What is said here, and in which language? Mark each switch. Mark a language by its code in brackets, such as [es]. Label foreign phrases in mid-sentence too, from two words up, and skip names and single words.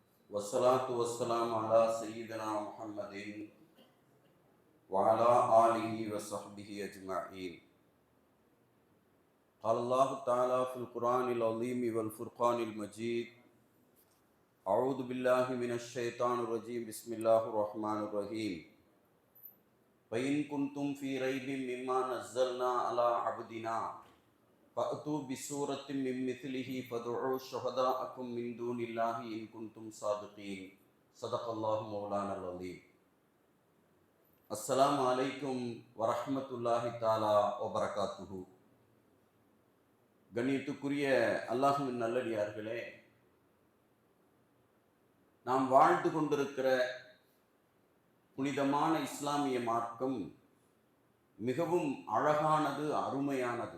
[ar] والصلاة والسلام على سيدنا محمد وعلى آله وصحبه أجمعين. قال الله تعالى في القرآن العظيم والفرقان المجيد أعوذ بالله من الشيطان الرجيم بسم الله الرحمن الرحيم فإن كنتم في ريب مما نزلنا على عبدنا فأتوا بسورة من مثله فادعوا شهداءكم من دون الله إن كنتم صادقين صدق الله مولانا العظيم. السلام عليكم ورحمة الله تعالى وبركاته. [ta] கண்ணியத்துக்குரிய அல்லாஹ்வின் நல்லடியார்களே, நாம் வாழ்ந்து கொண்டிருக்கிற புனிதமான இஸ்லாமிய மார்க்கம் மிகவும் அழகானது, அருமையானது.